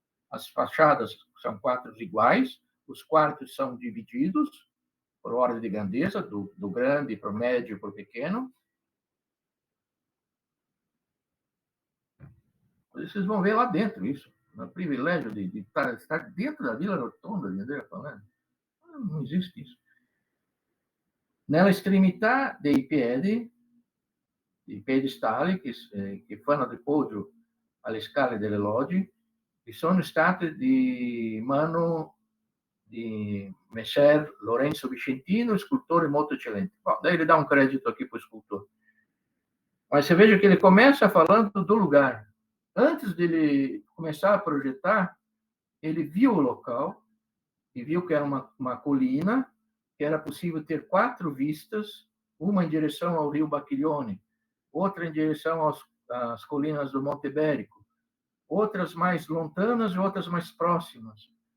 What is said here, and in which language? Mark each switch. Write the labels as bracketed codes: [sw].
[pt] As fachadas são quatro iguais, os quartos são divididos por ordem de grandeza, do grande para o médio para o pequeno. Vocês vão ver lá dentro isso, o privilégio de estar dentro da Vila Rotonda, entendeu? Não existe isso. [it] Nella estremità dei piedistalli che fanno riposo alle scale delle logge, vi sono state di mano di Messer Lorenzo Vicentino, scultore molto eccellente. [pt] Bom, daí ele dá um crédito aqui para o escultor. Mas você veja que ele começa falando do lugar. Antes dele começar a projetar, ele viu o local e viu que era uma colina, que era possível ter 4 vistas, uma em direção ao rio Bacchiglione, outra em direção às colinas do Monte Ibérico, outras mais lontanas e outras mais próximas,